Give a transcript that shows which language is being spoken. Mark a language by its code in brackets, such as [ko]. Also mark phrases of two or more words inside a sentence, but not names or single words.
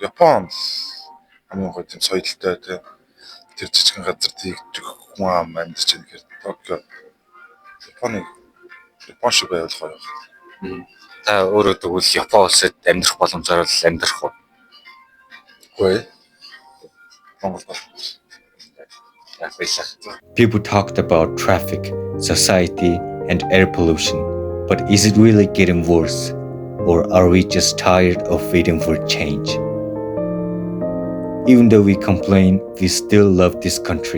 [mn] Япон хамгийн гоё тийм соёлтой тийм тэр жижигхэн газар тийгдэх хүн ам амьдарч байгаа гэхээр Токио Япон шиг байвал гоё. Та өөрөө тэгвэл Япон улсад амьдрах боломжоор л амьдрах уу? Үгүй. Монгол [en] People talked about traffic, society, and air pollution, but is it really getting worse? Or are we just tired of waiting for change? Even though we complain, we still love this country.